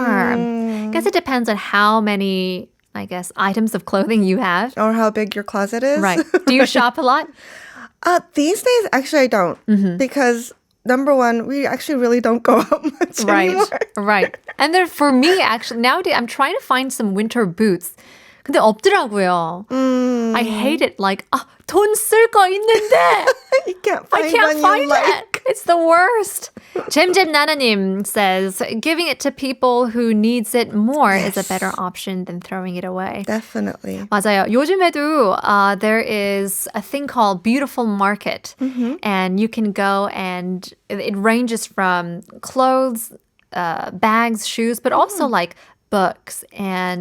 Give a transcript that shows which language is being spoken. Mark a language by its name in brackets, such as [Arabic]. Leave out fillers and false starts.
[English] I guess it depends on how many, items of clothing you have. Or how big your closet is. Right. Do you shop a lot? These days, actually, I don't. Because... Number one, we actually really don't go out much anymore. Right. And then for me, actually, nowadays, I'm trying to find some winter boots. [Korean] 근데 없더라고요. [English] I hate it. Like, [Korean] 돈 쓸 거 있는데. [English] You can't find I can't one find you like. it. It's the worst. 잼잼나나님 says, giving it to people who needs it more is a better option than throwing it away. Definitely. [Korean] 맞아요. 요즘에도 [English] there is a thing called Beautiful Market. And you can go and it ranges from clothes, bags, shoes, but also like books and